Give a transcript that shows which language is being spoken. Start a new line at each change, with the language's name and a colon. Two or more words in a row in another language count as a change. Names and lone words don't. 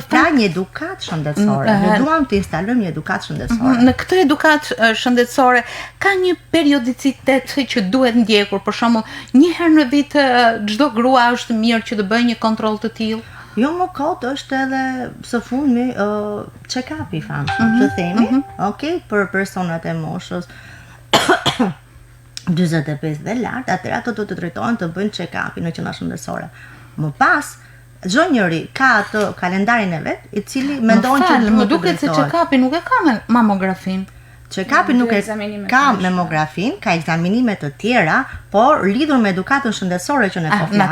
Albanian: Pra një edukat shëndetësore. Ne duam të instalojmë një edukat shëndetësore. Në këtë edukat shëndetësore ka një periodicitet që duhet ndjekur, për shembull, një herë në vit çdo grua është mirë që të bëjë një kontroll të tillë. Jo, më kot është edhe së fundmi check-up-i famshëm, të themi, okay, për personat e moshës 45 dhe lart, atëherë ato do të drejtohen të bëjnë check-up-in në qendra shëndetësore. Më pas, çdo njeri ka atë kalendarin e vet, i cili mendon që më duket se check-upi nuk e ka mamografin. Check-upi nuk e ka mamografin, ka ekzaminime të tjera, por lidhur me edukatën shëndetësore që ne po flasim.